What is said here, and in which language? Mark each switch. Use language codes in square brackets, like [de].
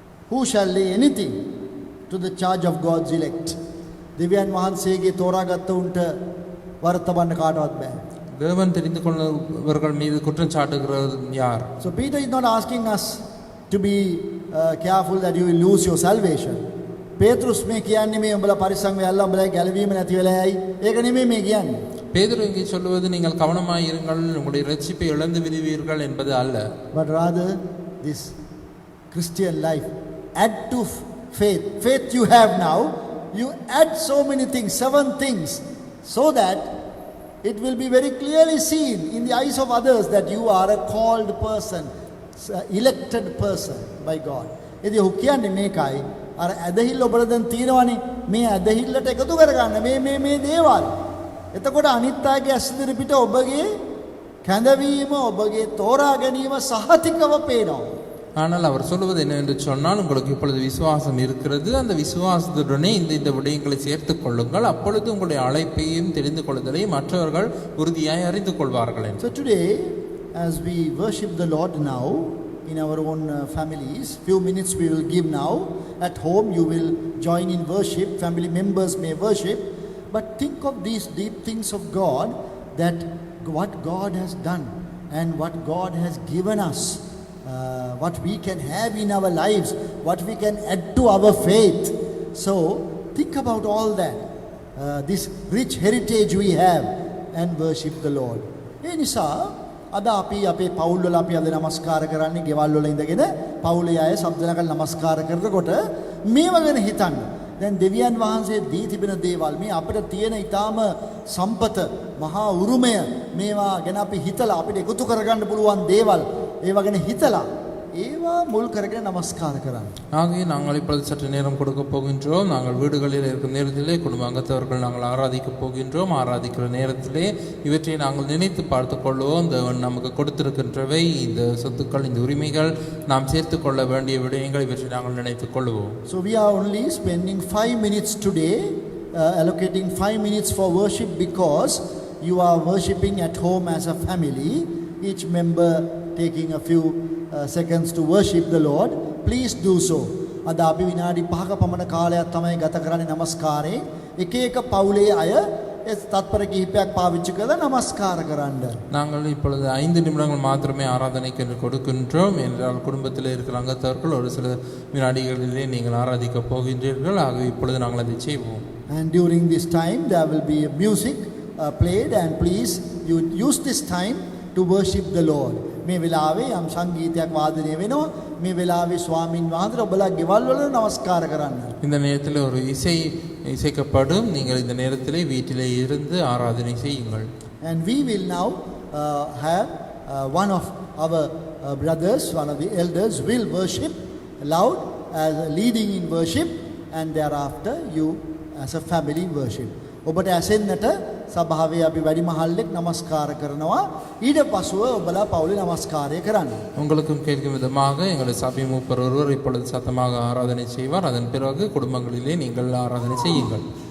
[en] Who shall lay anything to the charge of God's elect? [si] දෙවියන් වහන්සේගේ තෝරාගත්ත උන්ට වර්තවන්න කාටවත් බෑ. [ta] தேவன் தெரிந்து கொண்டவர்கள் மீது குற்றம் சாட்டுகிறது யார்? [en] So Peter is not asking us to be careful that you will lose your salvation. [si] பேதுருස් මේ කියන්නේ මේ උඹලා පරිස්සම් වෙලා උඹලා ගැලවීම නැති වෙලායි. ඒක නෙමෙයි මේ කියන්නේ. [ta] பேதுரு இங்கே சொல்வது நீங்கள் கவனமாய் இருங்கள் உங்களுடைய இரட்சிப்பை இழந்து விடுவீர்கள் என்பது அல்ல. [en] But rather this Christian life, add to faith. Faith you have now, you add so many things, 7 things, so that it will be very clearly seen in the eyes of others that you are a called person, elected person by God. [si] ඉතින් ඔහු කියන්නේ මේකයි අර ඇදහිල්ල ඔබට දැන් තියෙනවනේ මේ ඇදහිල්ලට එකතු කරගන්න මේ දේවල්. එතකොට අනිත් අයගේ ඇස් ඉදිරි පිට ඔබගේ කැඳවීම ඔබගේ තෝරා ගැනීම සහතිකව පේනවා. [ta] ஆனால் அவர் சொல்வது என்னவென்று சொன்னால் உங்களுக்கு இப்பொழுது விசுவாசம் இருக்கிறது, அந்த விசுவாசத்துடனே இந்த விடயங்களை சேர்த்து கொள்ளுங்கள், அப்பொழுது உங்களுடைய அழைப்பையும் தெரிந்து கொள்ளுதலை மற்றவர்கள் உறுதியாய் அறிந்து கொள்வார்கள். [en] So today as we worship the Lord now in our own families, few minutes we will give now. At home you will join in worship, family members may worship, but think of these deep things of God, that what God has done and what God has given us, what we can have in our lives, what we can add to our faith. So think about all that, this rich heritage we have, and worship the Lord. [si] ඒ නිසා අද අපි අපේ පවුල් වල අපි අද නමස්කාර කරන්නේ ගෙවල් වල ඉඳගෙන පවුලේ අය සම්දනකල් නමස්කාර කරනකොට මේව ගැන හිතන්න. දැන් දෙවියන් වහන්සේ දී තිබෙන දේවල් මේ අපිට තියෙන ඊටාම සම්පත මහා උරුමය මේවා ගැන අපි හිතලා අපිට එකතු කරගන්න පුළුවන් දේවල් ඒවා ගැන හිතලා ඒවා මුල් කරගෙන නමස්කාර කරන්න. [ta] ஆகவே நாங்கள் இப்பொழுது சற்று நேரம் கொடுக்க போகின்றோம். நாங்கள் வீடுகளில் இருக்கும் நேரத்திலே குடும்ப அங்கத்தவர்கள் நாங்கள் ஆராதிக்க போகின்றோம். ஆராதிக்கிற நேரத்திலே இவற்றை நாங்கள் நினைத்து பார்த்து கொள்வோம். தேவன் நமக்கு கொடுத்திருக்கின்றவை, இந்த சொத்துக்கள், இந்த உரிமைகள், நாம் சேர்த்து கொள்ள வேண்டிய விடயங்கள், இவற்றை நாங்கள் நினைத்துக் கொள்வோம். [en] So we are only spending 5 minutes today, allocating 5 minutes for worship, because you are worshiping at home as a family, each member taking a few seconds to worship the Lord. Please do so. [si] අද අපි විනාඩි 5ක පමණ කාලයක් තමයි ගත කරන්නේ නමස්කාරේ. එක එක පවුලේ අය තත්පර කිහිපයක් පාවිච්චි කරලා නමස්කාර කරන්න. [ta] நாங்கள் இப்பொழுது 5 நிமிடங்கள் மாத்திரமே ஆராதனைக்கு என்று கொடுக்கின்றோம். என்றால் குடும்பத்தில் இருக்கிற அங்கத்தவர்கள் ஒரு சில வினாடிகளிலே நீங்கள் ஆராதிக்க போகின்றீர்கள். ஆகவே இப்பொழுது நாங்கள் அதை செய்வோம். [en] And during this time there will be music played, and please you use this time to worship the Lord. [si] මේ වෙලාවේ යම් සංගීතයක් වාදනය වෙනවා. මේ වෙලාවේ ස්වාමින් වහන්සේලා ඔබලා ගෙවල් වල නමස්කාර කරන්න. [ta] இந்த நேரத்தில் ஒரு இசைக்கப்படும். நீங்கள் இந்த நேரத்திலே வீட்டிலே இருந்து ஆராதனை செய்யுங்கள். [en] And we will now have one of our brothers, one of the elders will worship loud as leading in worship, and thereafter you as a family worship. [si] ඔබට ඇසෙන්නට සභාවේ අපි වැඩිමහල්ලෙක් නමස්කාර කරනවා. ඊට පසුව ඔබලා පවුලේ නමස්කාරය කරන්න. [ta] உங்களுக்கும் கேட்கும் விதமாக எங்களுடைய சபை மூப்பர் ஒருவர் இப்பொழுது சத்தமாக ஆராதனை செய்வார். அதன் பிறகு குடும்பங்களிலே நீங்கள் ஆராதனை செய்யுங்கள்.